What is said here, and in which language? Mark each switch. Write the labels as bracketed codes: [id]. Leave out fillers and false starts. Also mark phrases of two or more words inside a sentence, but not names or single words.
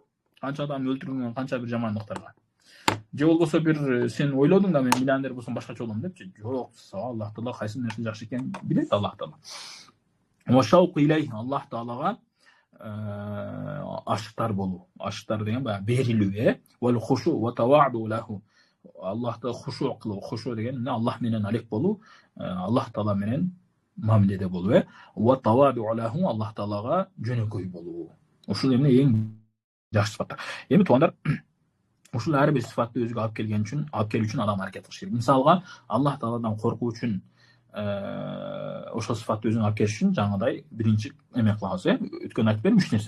[ky] Канча адам өлтүрүлгөн, канча бир жамандыктарга. Же болбосо бир сен ойлодуң да, мен миллионер болсом башкача болом депчи. Жок, Аллах Таала кайсы нерсе жакшы экенин билет Аллах Таала. [ar] والشوق إليه, [ky] Аллах Таалага ашыктар болуу. Ашыктар деген баягы берилүү, [ar] والخشوع والتواضع له. [ky] Аллахты хушу кылуу. Хушу деген эмне? Аллах менен алек болуу, Аллах Таала менен мамиледе болуу, [ar] والتواضع له, [ky] Аллах Таалага жөнөкөй болуу. Ушул эмне эң жакшы сыфаттар. Эми туугандар, ушул ар бир сыфатты өзүгө алып келген үчүн, адам аракет кылыш керек. Мисалга, Аллах Тааладан коркуу үчүн ошол сыфатты өзүңө алып келиш үчүн жаңыдай биринчи эме кылабыз, өткөн айтып бердим 3 нерсе.